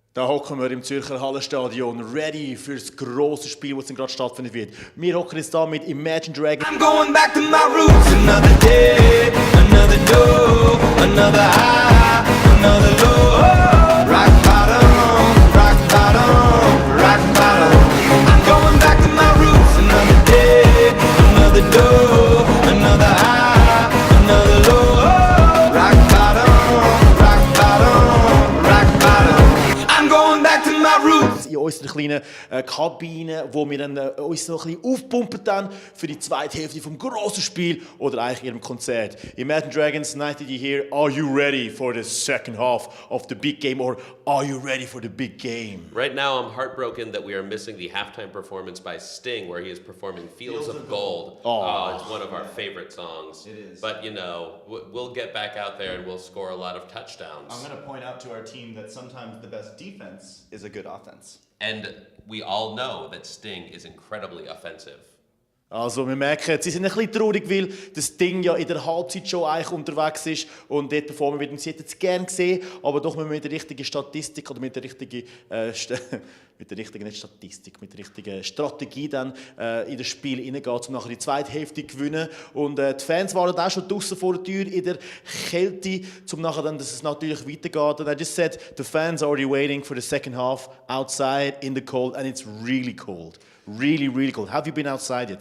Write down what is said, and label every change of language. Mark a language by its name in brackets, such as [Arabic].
[German] Da hocken wir im Zürcher Hallenstadion, ready für das grosse Spiel, das gerade stattfinden wird. Wir hocken jetzt da mit Imagine Dragons. [English] I'm going back to my roots. Another day, another low, another high, another low. Rock bottom, rock bottom, rock bottom. I'm going back to my roots. Another day, another low, another high, another low. Rock bottom, rock bottom, rock bottom. I'm going back to my roots. [German] In unserer kleinen Kabine, wo wir dann, uns so ein bisschen aufpumpen dann für die zweite Hälfte vom grossen Spiel oder eigentlich ihrem Konzert. [English] Imagine Dragons, nice that you're here. Are you ready for the second half of the big game, or are you ready for the big game? Right now, I'm heartbroken that we are missing the halftime performance by Sting, where he is performing Fields of Gold. Oh. It's one of our favorite songs. It is. But, you know, we'll get back out there and we'll score a lot of touchdowns. I'm going to point out to our team that sometimes the best defense is a good offense. And we all know that Sting is incredibly offensive. [German] Also wir merken, sie sind ein bisschen traurig, weil das Ding ja in der Halbzeitshow eigentlich unterwegs ist und dort performen wird. Und sie hätten es gerne gesehen, aber doch mit der richtigen Statistik oder mit der richtigen, nicht Statistik, mit der richtigen Strategie dann in das Spiel hineingehen, um nachher die zweite Hälfte zu gewinnen. Und die Fans waren auch schon draußen vor der Tür in der Kälte, um nachher dann, dass es natürlich weitergeht. [English] And I just said, the fans are already waiting for the second half outside in the cold, and it's really cold. Really, really cold. Have you been outside yet?